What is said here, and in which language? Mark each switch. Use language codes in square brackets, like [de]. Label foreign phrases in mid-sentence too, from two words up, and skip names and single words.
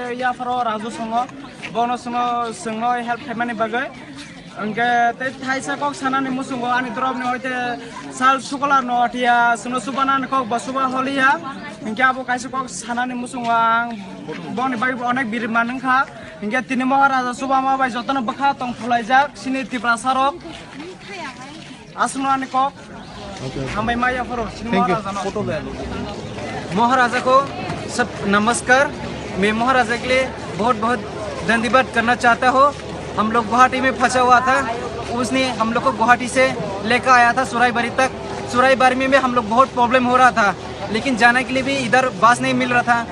[trp] ya faro rajo songo bono songo help khamani bagai angke te thaisa kok sanani musungo ani drop ni hoite sal sukola no atia suno subanan kok basuba holia angke abo kaisa kok sanani musungo ang boni bai onek birman kha hingga tini maharaja subama bai jotono bakha tong phulaijak sini tipra sarok asno ani kok hambai maya faro sini maharaja no [hi] फोटो ले लो। महाराजा को सब नमस्कार। मैं महाराजा के लिए बहुत बहुत धन्यवाद करना चाहता हूँ। हम लोग गुवाहाटी में फंसा हुआ था, उसने हम लोग को गुवाहाटी से लेकर आया था सुराईबाड़ी तक। सुराईबाड़ी में हम लोग बहुत प्रॉब्लम हो रहा था, लेकिन जाने के लिए भी इधर बस नहीं मिल रहा था।